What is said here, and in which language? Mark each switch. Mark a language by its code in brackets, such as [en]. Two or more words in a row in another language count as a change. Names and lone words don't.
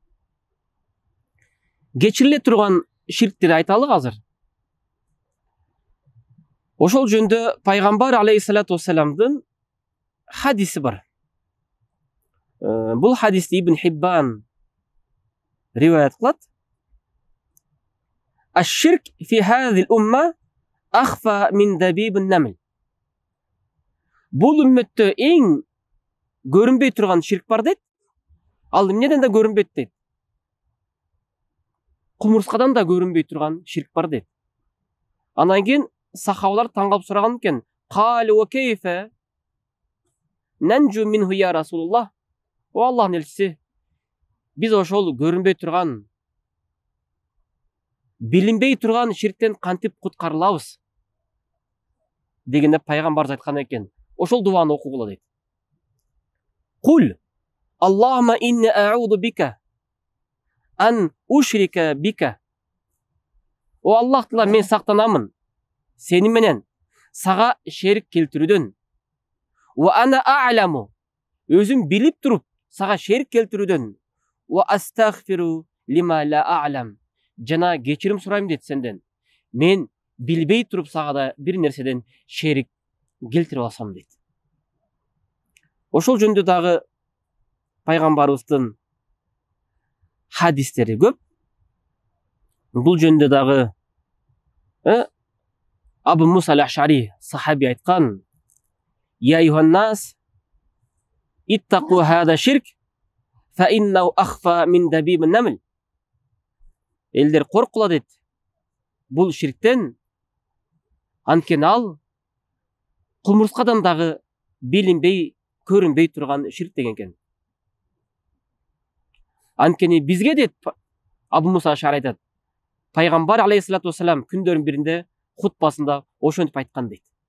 [ky] Кечириле турган ширктерди айталы азыр. Ошол жөнүндө пайгамбар [ar] عليه الصلاة والسلام [ky] хадиси бар. Бул хадисти Ибн Хиббан риваят кылат. [ar] الشرك في هذه الأمة أخفى من دبيب النمل. [ky] Бул үммөттө эң көрүнбөй турган ширк бар дейт. Ал эмнеден да көрүнбөйт дейт. Кумурскадан да көрүнбөй турган ширк бар дейт. Анан кийин сахабалар таң калып сураган экен. [ar] قالوا وكيف ننجو منه يا رسول الله. [ky] О Аллахтын элчиси, биз ошол көрүнбөй турган, билинбей турган ширктен кантип куткарылабыз дегенде пайгамбарыбыз айткан экен. Ошол дуаны окугула дейт. [ar] قل اللهم إني أعوذ بك أن أشرك بك. [ky] O Allah Taala, men sактанамын сени менен сага шерик келтирүүдөн. [ar] وأنا أعلم, [ky] өзүм билип туруп сага шерик келтирүүдөн. [ar] وأستغفر لما لا أعلم, [ky] жана кечирим сурайм дейт сенден. Мен билбей туруп сага да бир нерседен шерик келтирип алсам дейт. Ошол жөнүндө дагы пайгамбарыбыздын хадистери көп. Бул жөнүндө дагы Абу Муса аль-Аш'ари сахаби айткан: [ar] "يا أيها الناس اتقوا هذا الشرك, فإنه أخفى من دبيب النمل." [ky] Элдер коркула дейт. Бул ширктен, анткени ал кумурскадан дагы билинбей, көрүнбөй турган ширк деген экен. Анткени бизге дейт Абу Муса аль-Аш'ари айтат, пайгамбар [ar] عليه الصلاة والسلام [ky] күндөрүн биринде хутбасында ошентип айткан дейт.